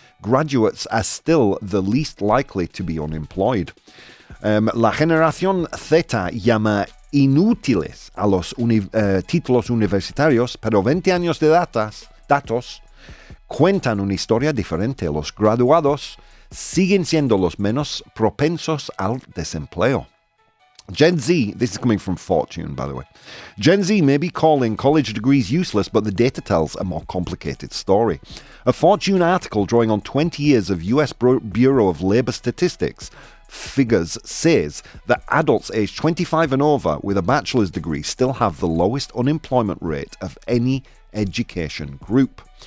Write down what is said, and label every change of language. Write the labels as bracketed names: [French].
[English] Graduates are still the least likely to be unemployed. [Spanish] La generación Z llama inútiles a los títulos universitarios, pero 20 años de datos cuentan una historia diferente. Los graduados siguen siendo los menos propensos al desempleo. [English] Gen Z, this is coming from Fortune, by the way. Gen Z may be calling college degrees useless, but the data tells a more complicated story. A Fortune article drawing on 20 years of US Bureau of Labor Statistics figures says that adults aged 25 and over with a bachelor's degree still have the lowest unemployment rate of any education group.